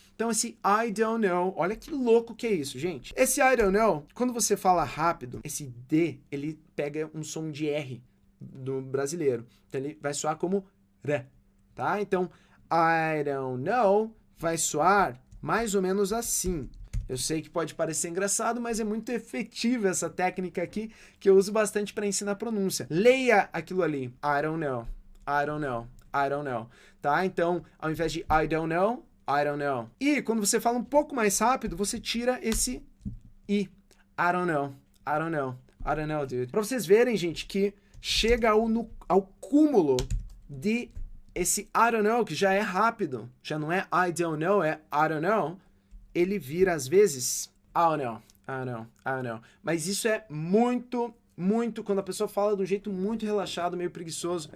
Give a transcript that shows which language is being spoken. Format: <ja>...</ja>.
<pt>Então esse</pt> <en>I don't know,</en> <pt>olha que louco que é isso, gente. Esse I don't know, quando você fala rápido, esse D, ele pega um som de R do brasileiro. Então ele vai soar como R, tá? Então</pt> <en>I don't know</en> <pt>vai soar mais ou menos assim. Eu sei que pode parecer engraçado, mas é muito efetiva essa técnica aqui, que eu uso bastante para ensinar pronúncia. Leia aquilo ali.</pt> <en>I don't know, I don't know, I don't know.</en> <pt>Tá? Então, ao invés de</pt> <en>I don't know, I don't know.</en> <pt>E quando você fala um pouco mais rápido, você tira esse I.</pt> <en>I don't know, I don't know, I don't know, dude.</en> <pt>Pra vocês verem, gente, que chega ao cúmulo de esse</pt> <en>I don't know,</en> <pt>que já é rápido. Já não é</pt> <en>I don't know, é I don't know.</en> <pt>Ele vira, às vezes,</pt> <en>I don't know, I don't know, I don't know.</en> <pt>Mas isso é muito, quando a pessoa fala de um jeito muito relaxado, meio preguiçoso.</pt>